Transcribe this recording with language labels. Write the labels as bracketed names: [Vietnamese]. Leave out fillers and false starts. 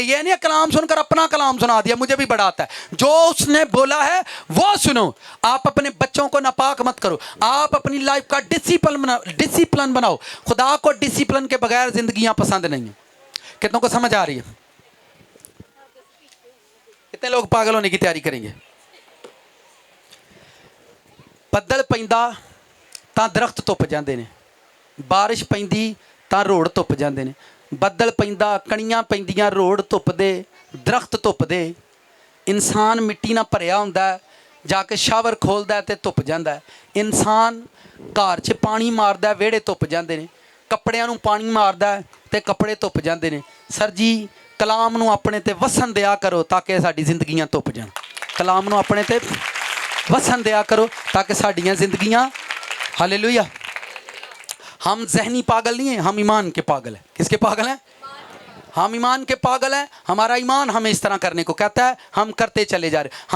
[Hindi] ये नहीं कलाम सुनकर अपना कलाम सुना दिया, मुझे भी बड़ा आता है। जो उसने बोला है वो सुनो। आप अपने बच्चों को नापाक मत करो, आप अपनी लाइफ का डिसिप्लिन बनाओ। खुदा को डिसिप्लिन के बगैर जिंदगियां पसंद नहीं है। कितनों को समझ आ रही है? कितने लोग पागल होने की तैयारी करेंगे? [Punjabi] ਬੱਦਲ ਪੈਂਦਾ ਤਾਂ ਦਰਖਤ ਧੁੱਪ ਜਾਂਦੇ ਨੇ, ਬਾਰਿਸ਼ ਪੈਂਦੀ ਤਾਂ ਰੋਡ ਧੁੱਪ ਜਾਂਦੇ ਨੇ। ਬੱਦਲ ਪੈਂਦਾ, ਕਣੀਆਂ ਪੈਂਦੀਆਂ, ਰੋਡ ਧੁੱਪਦੇ, ਦਰਖਤ ਧੁੱਪਦੇ। ਇਨਸਾਨ ਮਿੱਟੀ ਨਾਲ ਭਰਿਆ ਹੁੰਦਾ, ਜਾ ਕੇ ਸ਼ਾਵਰ ਖੋਲਦਾ ਤੇ ਧੁੱਪ ਜਾਂਦਾ। ਇਨਸਾਨ ਘਰ 'ਚ ਪਾਣੀ ਮਾਰਦਾ, ਵਿਹੜੇ ਧੁੱਪ ਜਾਂਦੇ ਨੇ। ਕੱਪੜਿਆਂ ਨੂੰ ਪਾਣੀ ਮਾਰਦਾ ਤੇ ਕੱਪੜੇ ਧੁੱਪ ਜਾਂਦੇ ਨੇ। ਸਰ ਜੀ ਕਲਾਮ ਨੂੰ ਆਪਣੇ ਤੇ ਵਸਣ ਦਿਆ ਕਰੋ ਤਾਂ ਕਿ ਸਾਡੀ ਜ਼ਿੰਦਗੀਆਂ ਧੁੱਪ ਜਾਣ। ਕਲਾਮ ਨੂੰ ਆਪਣੇ ਤੇ वसन दिया करो ताकि साड़ियाँ जिंदगियाँ, हालेलुया। [Hindi] हम जहनी पागल नहीं हैं, हम ईमान के पागल हैं। किसके पागल हैं? हम ईमान के पागल हैं। हमारा ईमान हमें इस तरह करने को कहता है, हम करते चले जा रहे।